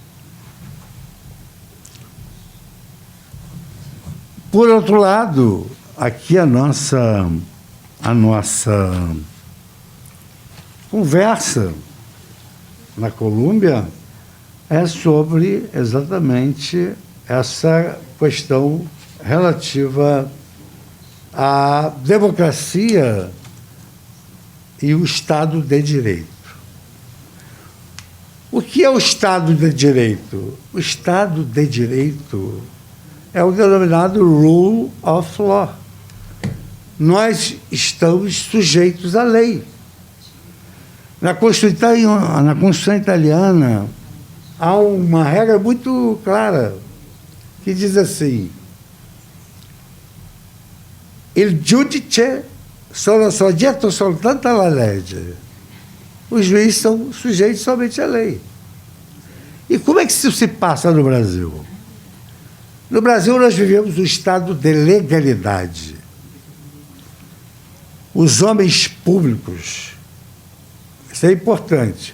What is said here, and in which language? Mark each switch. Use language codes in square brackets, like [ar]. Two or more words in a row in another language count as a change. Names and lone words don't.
[pt] Por outro lado, aqui a nossa conversa na Colômbia é sobre exatamente essa questão relativa à democracia e o Estado de Direito. O que é o Estado de Direito? O Estado de Direito é o denominado [en] rule of law. [pt] Nós estamos sujeitos à lei. Na Constituição italiana, há uma regra muito clara que diz assim: [it] il giudice sono soggetto soltanto alla legge. [pt] Os juízes são sujeitos somente à lei. E como é que isso se passa no Brasil? No Brasil, nós vivemos um estado de legalidade. Os homens públicos, isso é importante.